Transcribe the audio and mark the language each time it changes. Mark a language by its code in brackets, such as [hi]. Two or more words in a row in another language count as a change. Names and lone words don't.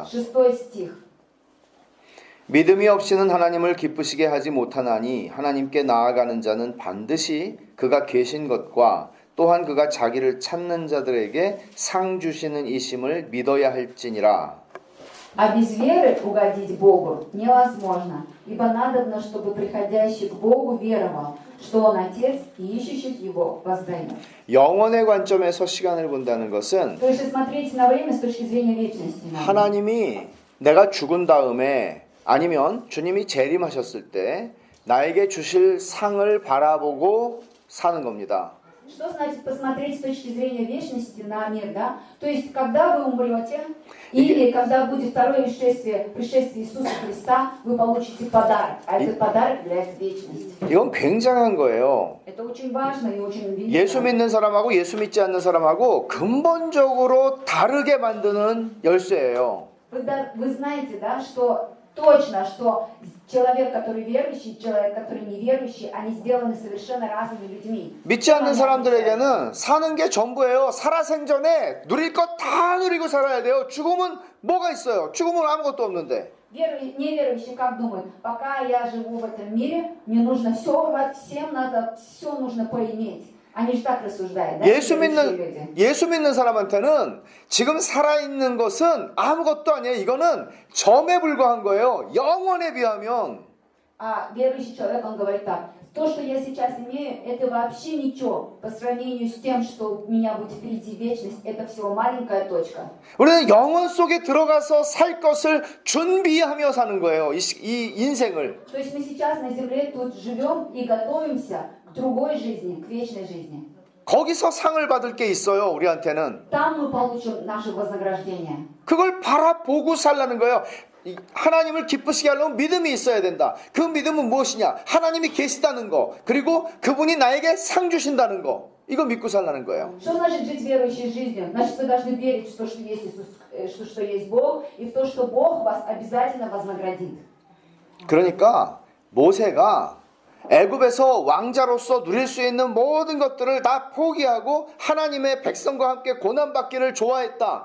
[ru] 6 стих. [ko] 믿음이 없이는 하나님을 기쁘시게 하지 못하나니 하나님께 나아가는 자는 반드시 그가 계신 것과 또한 그가 자기를 찾는 자들에게 상 주시는 이심을 믿어야 할지니라. [ru] А без веры угодить Богу невозможно, ибо надобно, чтобы приходящий к Богу веровал, что Он Отец и ищущих Его воздает. [ko] 영원의 관점에서 시간을 본다는 것은 [ru] То есть смотрите на время с точки зрения вечности. [ko] 하나님이 내가 죽은 다음에 아니면 주님이 재림하셨을 때 나에게 주실 상을 바라보고 사는 겁니다. [ru] Что значит посмотреть с точки зрения вечности на мир, да? То есть, когда вы умрете, или когда будет второе пришествие Иисуса Христа, вы получите подарок, а этот подарок является вечность. [ko] 이건 굉장한 거예요. [ru] Это очень важно и очень [ko] 예수 [ru] велико. [ko] 믿는 사람하고 예수 믿지 않는 사람하고 근본적으로 다르게 만드는 열쇠예요. [ru] Вы знаете, да, что точно, что человек, который верующий, человек, который неверующий, они сделаны совершенно разными людьми. [ko] 믿지 않는 사람들에게는 사는 게 전부예요. 살아생전에 누릴 것 다 누리고 살아야 돼요. 죽으면 뭐가 있어요? 죽으면 아무것도 없는데. [ru] Неверующий как думает, пока я живу в этом мире, мне нужно все урвать, всем надо, все нужно поиметь. Они же так рассуждают, да? [ko] 예수 믿는 사람한테는 지금 살아있는 것은 아무것도 아니에요. 이거는 점에 불과한 거예요. 영원에 비하면. [ru] А верующий человек, он говорит так, то, что я сейчас имею, это вообще ничего по сравнению с тем, что у меня будет впереди вечность, это всего маленькая точка. [ko] 우리는 영원 속에 들어가서 살 것을 준비하며 사는 거예요. 이 인생을. [ru] То есть мы сейчас на земле тут живем и готовимся к другой жизни, к вечной жизни. [ko] 거기서 상을 받을 게 있어요. 우리한테는. [ru] Там мы получим наше вознаграждение. [ko] 그걸 바라보고 살라는 거예요. 하나님을 기쁘시게 하려면 믿음이 있어야 된다. 그 믿음은 무엇이냐? 하나님이 계시다는 거. 그리고 그분이 나에게 상 주신다는 거. 이거 믿고 살라는 거예요. [ru] Что значит жить верующей жизнью? Значит, вы должны верить в то, что есть Иисус, что есть Бог, и в то, что Бог вас обязательно вознаградит. [ko] 그러니까 모세가 애굽에서 왕자로서 누릴 수 있는 모든 것들을 다 포기하고 하나님의 백성과 함께 고난받기를 좋아했다.